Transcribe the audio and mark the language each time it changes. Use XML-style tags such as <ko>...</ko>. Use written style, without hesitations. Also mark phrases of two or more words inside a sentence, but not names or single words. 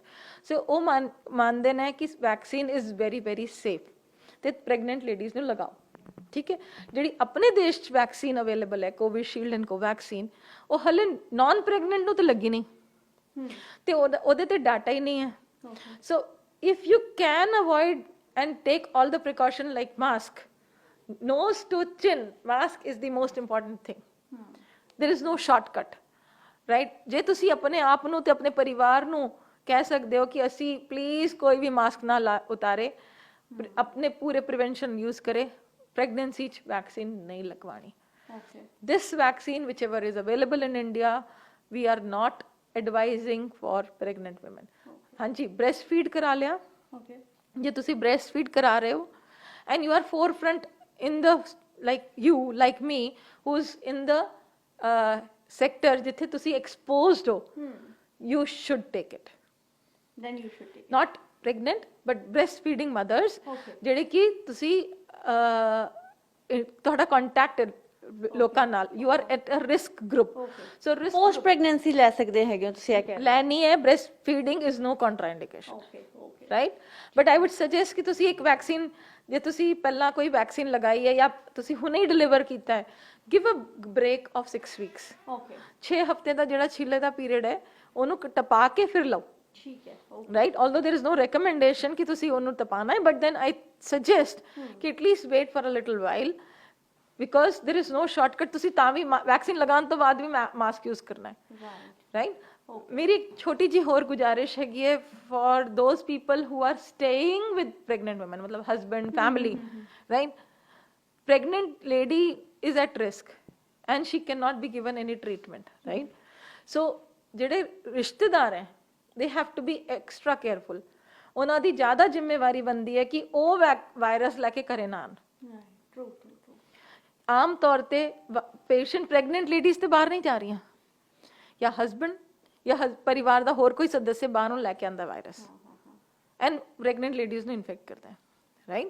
<pa>ਸੋ ਉਹ ਮੰਨਦੇ ਨੇ ਕਿ</pa> <en>vaccine is very very safe,</en> <pa>ਤੇ</pa> <en>pregnant ladies</en> <pa>ਨੂੰ ਲਗਾਓ, ਠੀਕ ਹੈ। ਜਿਹੜੀ ਆਪਣੇ ਦੇਸ਼ 'ਚ</pa> <en>vaccine available</en> <pa>ਹੈ, ਕੋਵਿਸ਼ੀਲਡ ਐਂਡ ਕੋਵੈਕਸੀਨ, ਉਹ ਹਲੇ</pa> <en>non pregnant</en> <pa>ਨੂੰ ਤਾਂ ਲੱਗੀ ਨਹੀਂ, ਤੇ ਉਹਦੇ ਤੇ ਡਾਟਾ ਹੀ ਨਹੀਂ ਹੈ।</pa> <en>ਸੋ if you can avoid and take all the precaution like mask, nose to chin mask is the most important thing. There is no shortcut, right?</en> <pa>ਜੇ ਤੁਸੀਂ ਆਪਣੇ ਆਪ ਨੂੰ ਤੇ ਆਪਣੇ ਪਰਿਵਾਰ ਨੂੰ ਕਹਿ ਸਕਦੇ ਹੋ ਕਿ ਅਸੀਂ ਪਲੀਜ਼ ਕੋਈ ਵੀ ਮਾਸਕ ਨਾ ਉਤਾਰੇ, ਆਪਣੇ ਪੂਰੇ</pa> <en>prevention use</en> <pa>ਕਰੇ, ਪ੍ਰੈਗਨੈਂਸੀ 'ਚ ਵੈਕਸੀਨ ਨਹੀਂ ਲਗਵਾਣੀ।</pa> <en>This vaccine whichever is available in India, we are not advising for pregnant women. ਹਾਂਜੀ, breast feed</en> <pa>ਕਰਾ ਲਿਆ, ਜੇ ਤੁਸੀਂ</pa> <en>breast feed</en> <pa>ਕਰਾ ਰਹੇ ਹੋ</pa> <en>and you are forefront in the like me who is in the sector</en> <pa>ਜਿੱਥੇ ਤੁਸੀਂ ਐਕਸਪੋਜ਼ਡ ਹੋ,</pa> <en>you should take it. then you should take not pregnant but breastfeeding mothers Okay.</en> <pa>ਜਿਹੜੇ ਕਿ ਤੁਸੀਂ ਤੁਹਾਡਾ ਕੰਟੈਕਟ ਲੋਕਾਂ ਨਾਲ,</pa> <en>you are at a risk group, so risk post pregnancy</en> <pa>ਲੈ ਸਕਦੇ ਹੈਗੇ ਹੋ ਤੁਸੀਂ ਇਹ ਕਹਿ ਰਹੇ ਲੈਣੀ ਹੈ।</pa> <en>breast feeding is no contraindication, okay okay ਰਾਈਟ? but I would suggest</en> <pa>ਕਿ ਤੁਸੀਂ ਇੱਕ ਵੈਕਸੀਨ, ਜੇ ਤੁਸੀਂ ਪਹਿਲਾਂ ਕੋਈ ਵੈਕਸੀਨ ਲਗਾਈ ਹੈ ਜਾਂ ਤੁਸੀਂ ਹੁਣੇ ਹੀ ਡਿਲੀਵਰ ਕੀਤਾ ਹੈ,</pa> <en>give a break of 6 weeks.</en> <pa>ਓਕੇ 6 ਹਫ਼ਤੇ ਦਾ ਜਿਹੜਾ ਛਿੱਲੇ ਦਾ ਪੀਰੀਅਡ ਹੈ ਉਹਨੂੰ ਟਪਾ ਕੇ ਫਿਰ ਲਓ, ਠੀਕ ਹੈ</pa> <en>right? Although there is no recommendation</en> <pa>ਕਿ ਤੁਸੀਂ ਉਹਨੂੰ ਤਪਾਣਾ ਹੈ,</pa> <en>but then I suggest कि at least wait for a little while because there is no shortcut।</en> <pa>ਤੁਸੀਂ ਤਾਂ ਵੀ ਵੈਕਸੀਨ ਲਗਾਉਣ ਤੋਂ ਬਾਅਦ ਵੀ ਮਾਸਕ ਯੂਜ਼ ਕਰਨਾ ਹੈ, right? ਮੇਰੀ ਇੱਕ ਛੋਟੀ ਜੀ ਹੋਰ ਗੁਜ਼ਾਰਿਸ਼ ਹੈਗੀ ਹੈ</pa> <en>for those people who are staying with pregnant women, ਮਤਲਬ husband, family, right? Pregnant lady is at risk and she cannot be given any treatment, right? So</en> <pa>ਜਿਹੜੇ ਰਿਸ਼ਤੇਦਾਰ ਹੈ</pa> <en>they have to be extra careful।</en> <pa>ਉਹਨਾਂ ਦੀ ਜ਼ਿਆਦਾ ਜ਼ਿੰਮੇਵਾਰੀ ਬਣਦੀ ਹੈ ਕਿ ਉਹ ਵਾਇਰਸ ਲੈ ਕੇ ਘਰੇ ਨਾ ਆਣ। ਆਮ ਤੌਰ ਤੇ</pa> <en>patient pregnant ladies</en> <pa>ਤੇ ਬਾਹਰ ਨਹੀਂ ਜਾ ਰਹੀਆਂ, ਜਾਂ ਹਸਬੈਂਡ ਜਾਂ ਪਰਿਵਾਰ ਦਾ ਹੋਰ ਕੋਈ ਸਦੱਸਯ ਬਾਹਰੋਂ ਲੈ ਕੇ ਆਂਦਾ</pa> <en>virus and pregnant ladies</en> <pa>ਨੂੰ ਇਨਫੈਕਟ ਕਰਦਾ ਹੈ, ਰਾਈਟ?</pa>